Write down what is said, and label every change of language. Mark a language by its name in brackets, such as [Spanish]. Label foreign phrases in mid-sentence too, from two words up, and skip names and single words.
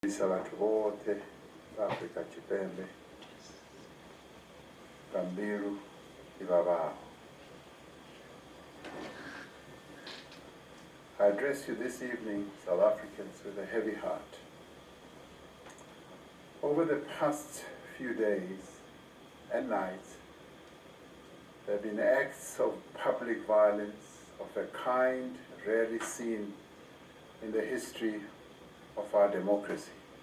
[Venda] Vhathu vhoṱhe vha Afrika Tshipembe nga mbilu I vhavhaho. [English] I address you this evening, South Africans, with a heavy heart. Over the past few days and nights, there have been acts of public violence of a kind rarely seen in the history of our democracy.